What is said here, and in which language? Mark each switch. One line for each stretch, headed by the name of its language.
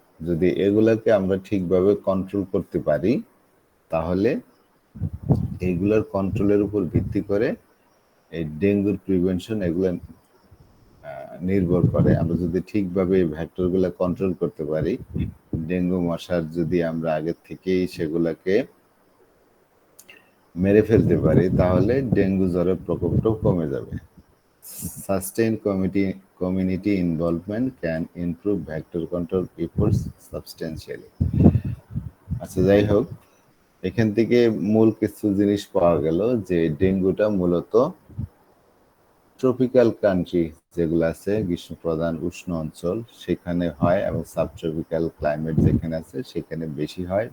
Bangla: যদি এগুলাকে আমরা ঠিকভাবে কন্ট্রোল করতে পারি, তাহলে এইগুলোর কন্ট্রোলের উপর ভিত্তি করে এই ডেঙ্গুর প্রিভেনশন এগুলো নির্ভর করে। আমরা যদি ঠিকভাবে এই ভেক্টরগুলো কন্ট্রোল করতে পারি, ডেঙ্গু মশার যদি আমরা আগের থেকেই সেগুলাকে মেরে ফেলতে পারি, তাহলে ডেঙ্গু জ্বরের প্রকোপটাও কমে যাবে।
English: Sustained community involvement can improve vector control efforts substantially.
Bangla: আচ্ছা, যাই হোক, এখান থেকে মূল কিছু জিনিস পাওয়া গেল যে ডেঙ্গুটা মূলত ট্রপিক্যাল কান্ট্রি যেগুলো আছে, গ্রীষ্মপ্রধান উষ্ণ অঞ্চল, সেখানে হয়, এবং সাবট্রপিক্যাল ক্লাইমেট যেখানে আছে সেখানে বেশি হয়।